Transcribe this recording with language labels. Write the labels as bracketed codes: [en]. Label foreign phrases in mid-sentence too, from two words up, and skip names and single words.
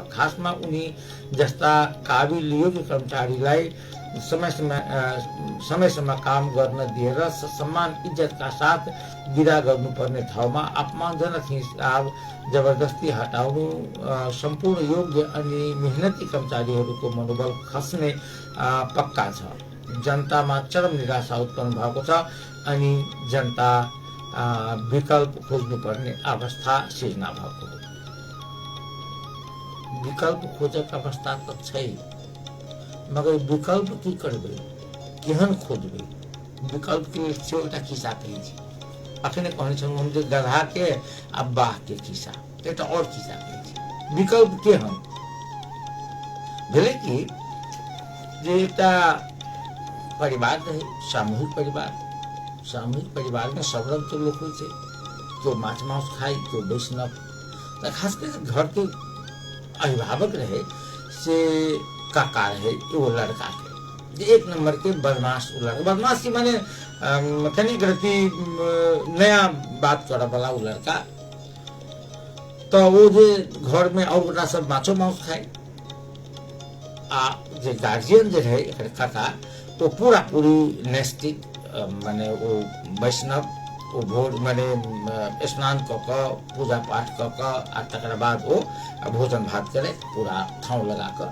[ne] खासमा उनी जस्ता काबिल योग्य कर्मचारीलाई समयसम्म काम गर्न दिएर सम्मान इज्जतका साथ विदा गर्नुपर्ने ठाउँमा अपमानजनक हिसाब जबरजस्ती हटाउनु सम्पूर्ण योग्य अनि मेहनती कर्मचारीहरूको मनोबल खस्ने पक्का छ। जनतामा चरम निराशा उत्पन्न भएको छ अनि जनता विकल्प खोज्नुपर्ने अवस्था सिर्जना भएको हो। [mai] विकल्प खोजक अवस्था त छैन, मगर विकल्प की करबे, केहन खोजबे? विकल्प के एउटा खिस्सा कहै छी, अखने कहने छौं हम जे गधा के आ बाह के खिस्सा, एकटा और खिस्सा कहै छी। विकल्प केहन भेलै कि जे एकटा परिवार रहे, सामूहिक परिवार में सब रंग के लोग होइ छै, केओ माछ मांस खाय, केओ वैष्णव, त खास कर घर के अभिभावक रहे से काका रहे, वो लड़का के एक नंबर के बदमाश लड़का। बदमाश की माने कनी गलती नया बात करे वाला वो लड़का। तो वो जे घर में और बड़ा सब माछो मांस खाए, आ जे गार्जियन जे रहे काका, वो पूरा पूरी नैष्टिक माने वो वैष्णव, वो भोर माने स्नान क पूजा पाठ क आ तकर बाद वो भोजन भात करे, पूरा ठाव लगा कर।